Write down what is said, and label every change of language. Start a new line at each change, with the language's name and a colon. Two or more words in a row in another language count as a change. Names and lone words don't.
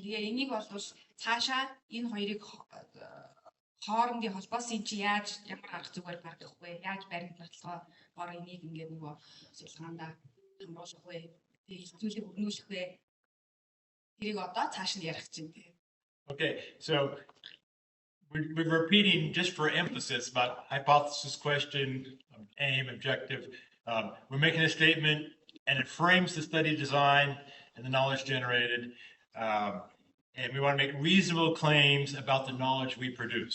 Mongolian: Тэгээ энийг бол цаашаа энэ хоёрыг хоорондын холбоос ин чи яаж ямар арга зүгээр гаргах вэ? Яаж баримт нотлохоор энийг ингээд нөгөө судалгаанда хамруулах вэ? Тэгээ хэлцүүлэг өрнүүлэх вэ? Тэрийг одоо цааш нь ярих чинь те.
English: Okay, so we're repeating just for emphasis about hypothesis, question, aim, objective. We're making a statement and it frames the study design and the knowledge generated. And we want to make reasonable claims about the knowledge we produce.